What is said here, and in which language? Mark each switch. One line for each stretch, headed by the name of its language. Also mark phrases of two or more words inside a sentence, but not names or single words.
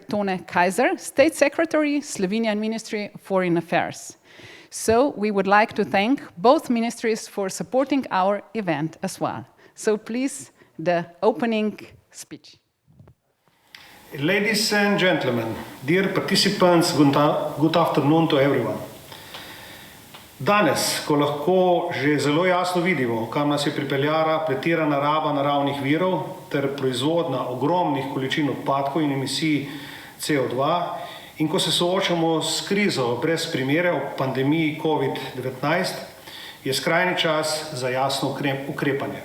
English: Tone Kajzer, State Secretary, Slovenian Ministry of Foreign Affairs. So we would like to thank both ministries for supporting our event as well. So please, the opening speech. Ladies and gentlemen, dear participants, good afternoon to everyone.
Slovenian: Danes, ko lahko že zelo jasno vidimo, kam nas je pripeljala pretirana raba naravnih virov ter proizvodnja ogromnih količin odpadkov in emisij CO2, in ko se soočamo s krizo brez primere ob pandemiji COVID-19, je skrajni čas za jasno ukrepanje.